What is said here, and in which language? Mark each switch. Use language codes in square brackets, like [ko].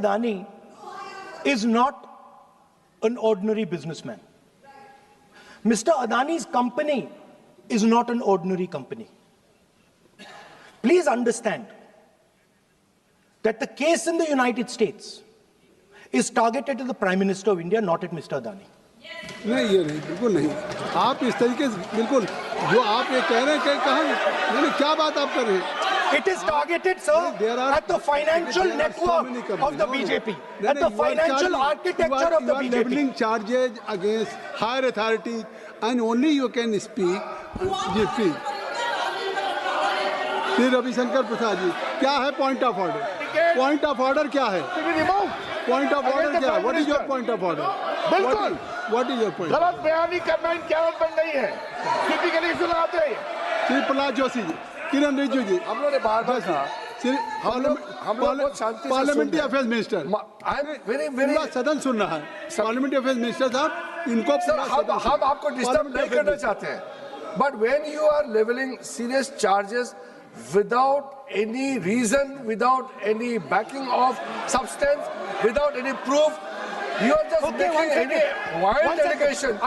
[en] Adani is not an ordinary businessman. Mr. Adani's company is not an ordinary company. Please understand that the case in the United States is targeted at the Prime Minister of India, not at Mr. Adani. [hi] नहीं, ये नहीं, बिल्कुल नहीं। आप इस तरीके से बिल्कुल जो आप ये कह रहे हैं, कहाँ क्या बात आप कर रहे हैं? [en] It is targeted, sir, at the financial network of the BJP, at the financial architecture of the BJP. You are leveling charges against higher authorities, and only you can speak. [hi] जी, फिर रविशंकर प्रसाद जी, क्या है point of order? Point of order क्या है? Point of order क्या है? [en] What is your point of order? [hi] बिल्कुल, [en] What is your point? [hi] गलत बयानी करना इनकी आदत बन गई है। टिपिकली सुनाते हैं। श्री प्रहलाद जोशी जी, किरण रिजिजू जी, हम लोगों ने बार-बार कहा, हम लोग बहुत शांति से [en] parliamentary affairs minister, [hi] पूरा सदन सुन रहा है। पार्लियामेंट्री अफेयर्स मिनिस्टर साहब, इनको हम आपको डिस्टर्ब नहीं करना चाहते हैं, [en] But when you are levelling serious charges without any reason, without any backing of substance, without any proof, you are just making any wild allegation.